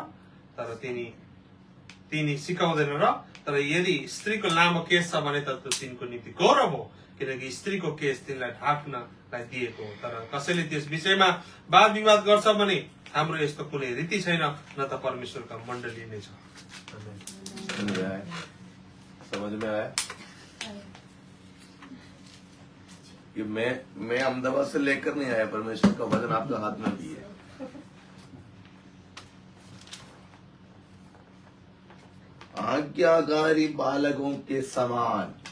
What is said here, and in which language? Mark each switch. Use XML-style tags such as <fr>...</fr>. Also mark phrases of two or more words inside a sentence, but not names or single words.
<ne>तर तिनी सिकाउँदैन र? तर यदि स्त्रीको लामो केस छ भने त तिनको निम्ति गौरव हो, किनकि स्त्रीको केस तिनलाई ढाक्नलाई दिएको हो। तर कसैले त्यस विषयमा वाद विवाद गर्छ भने हाम्रो यस्तो कुनै रीति छैन, न त परमेश्वरका मण्डली नै छ।</ne> <hi>समझ में आया? कि मैं अहमदाबाद से लेकर नहीं आया, परमेश्वर का वचन आपके हाथ में भी है। आज्ञाकारी बालकों के समान।</hi>